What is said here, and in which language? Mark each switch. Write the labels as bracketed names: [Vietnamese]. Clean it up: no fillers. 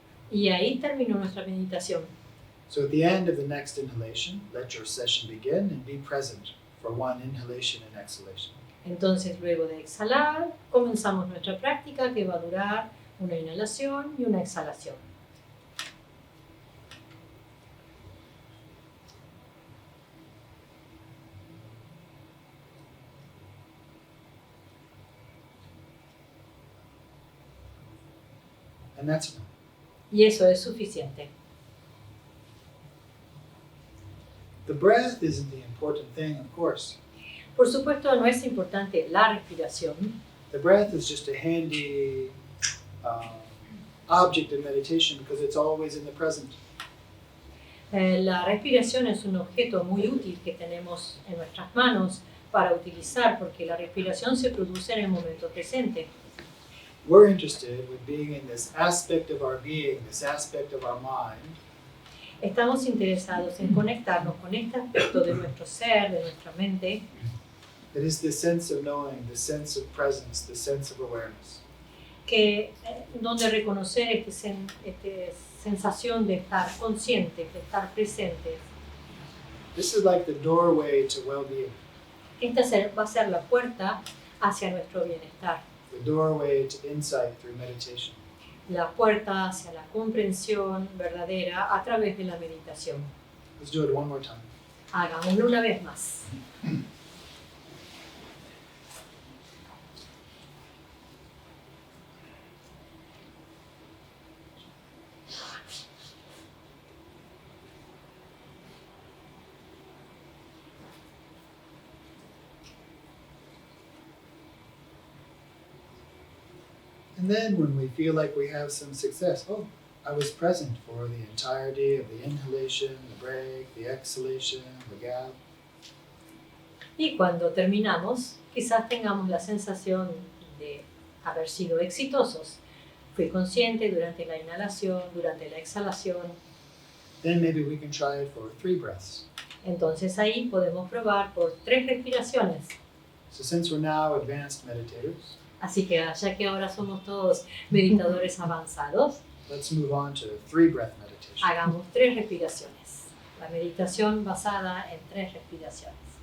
[Spanish] Y ahí terminó nuestra meditación. [English] So at the end of the next inhalation, let your session begin and be present for one inhalation and exhalation. [Spanish] Entonces, luego de exhalar, comenzamos nuestra práctica que va a durar una inhalación y una exhalación. [English] And that's enough. [Spanish] Y eso es suficiente. [English] The breath isn't the important thing, of course. [Spanish] Por supuesto, no es importante la respiración. [English] The breath is just a handy object in meditation because it's always in the present. [Spanish] La respiración es un objeto muy útil que tenemos en nuestras manos para utilizar porque la respiración se produce en el momento presente. [English] We're interested with being in this aspect of our being, this aspect of our mind, [Spanish] Estamos interesados en conectarnos con este aspecto de nuestro ser, de nuestra mente, [English] that is the sense of knowing, the sense of presence, the sense of awareness. [Spanish] que donde reconocer esta sensación de estar conscientes, de estar presentes. [English] This is like the doorway to well-being, [Spanish] Esta va a ser la puerta hacia nuestro bienestar, [English] the doorway to insight through meditation. [Spanish] la puerta hacia la comprensión verdadera a través de la meditación. [English] Let's do it one more time. [Spanish] Hagámoslo una vez más. [English] And then when we feel like we have some success, oh, I was present for the entirety of the inhalation, the break, the exhalation, the gap. [Spanish] Y cuando terminamos, quizás tengamos la sensación de haber sido exitosos. Fui consciente durante la inhalación, durante la exhalación. [English] Then maybe we can try it for 3 breaths. [Spanish] Entonces ahí podemos probar por 3 respiraciones. [English] So since we're now advanced meditators, [Spanish] Así que ya que ahora somos todos meditadores avanzados, [English] let's move on to 3 breath meditation. [Spanish] hagamos 3 respiraciones. La meditación basada en 3 respiraciones.